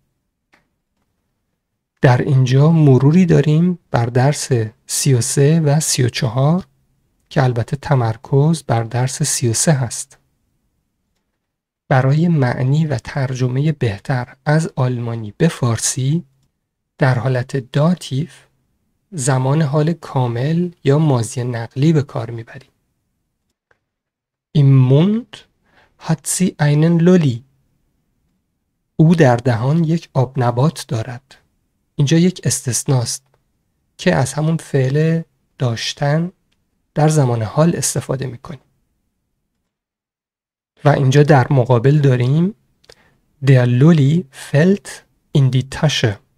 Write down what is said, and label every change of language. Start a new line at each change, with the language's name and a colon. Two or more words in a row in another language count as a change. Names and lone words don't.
Persian: در اینجا مروری داریم بر درس 33 و 34 که البته تمرکز بر درس 33 هست. برای معنی و ترجمه بهتر از آلمانی به فارسی در حالت داتیو زمان حال کامل یا ماضی نقلی به کار میبریم.
German: Im Mund hat sie einen Lolli.
Persian: او در دهان یک آب نبات دارد. اینجا یک استثناست که از همون فعل داشتن در زمان حال استفاده میکنیم. و اینجا در مقابل داریم
German: Der Lolli fällt in die Tasche.